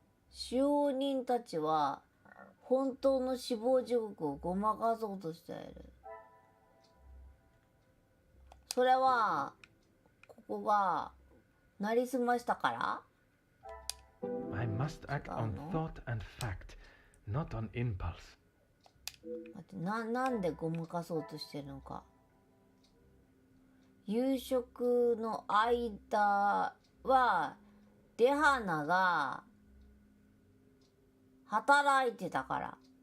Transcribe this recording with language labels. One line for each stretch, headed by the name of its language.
Japanese: 使用人たちは本当の死亡時刻をごまかそうとしている。それはここがなりすましたから？
English: I must act on thought and fact, not on impulse.
Japanese: 待って、なんでごまかそうとしてるのか。夕食の間はレハナが働いてたから。